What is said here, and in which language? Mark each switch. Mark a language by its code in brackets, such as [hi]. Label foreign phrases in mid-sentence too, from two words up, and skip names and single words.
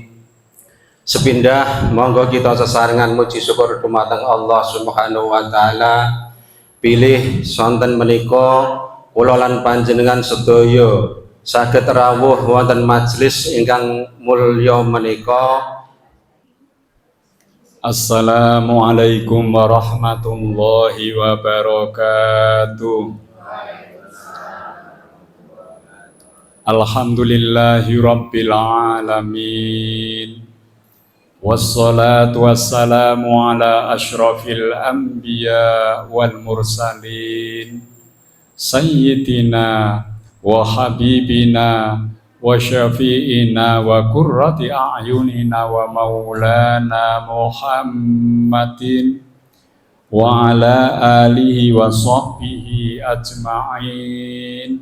[jv] Sepindah monggo kita sesarengan muji syukur dumateng Allah [ar] سبحانه وتعالى [jv] pilih sonten menika kula lan panjenengan sedaya saged rawuh wonten majelis ingkang mulya menika [ar] السلام عليكم ورحمة الله وبركاته. الحمد لله رب العالمين. والصلاة والسلام على أشرف الأنبياء والمرسلين سيدنا وحبيبنا وشفيعنا وقرة أعيننا ومولانا محمد وعلى آله وصحبه أجمعين.